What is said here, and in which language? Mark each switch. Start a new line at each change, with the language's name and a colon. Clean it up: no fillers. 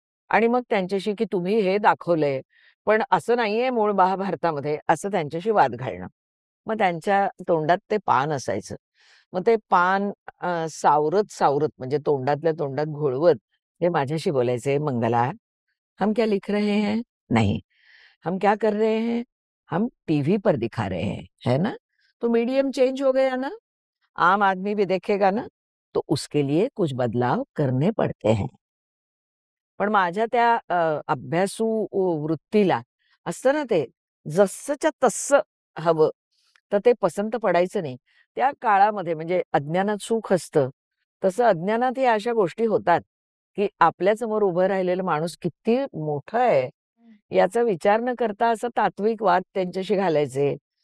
Marathi: आणि मग त्यांच्याशी की तुम्ही हे दाखवलंय पण असं नाहीये मूळ महाभारतामध्ये असं त्यांच्याशी वाद घालणं. मग त्यांच्या तोंडात ते पान असायचं. मग ते पान सावरत सावरत म्हणजे तोंडातल्या तोंडात घोळवत हे माझ्याशी बोलायचे.
Hindi: मंगला, हम क्या लिख रहे हैं? नहीं. हम क्या कर रहे हैं? हम TV पर दिखा रहे हैं, है ना? तो मीडियम चेंज हो गया ना, आम आदमी भी देखेगा ना, तो उसके लिए कुछ बदलाव करने पड़ते हैं.
Marathi: पण माझ्या त्या अभ्यासू वृत्तीला असतं ना ते जसंच्या तसं हवं तर ते पसंत पडायचं नाही. त्या काळामध्ये म्हणजे अज्ञानात सुख असतं तसं अज्ञानात या अशा गोष्टी होतात की आपल्या समोर उभं राहिलेलं माणूस किती मोठं आहे याचा विचार न करता असं तात्विक वाद त्यांच्याशी घालायचे.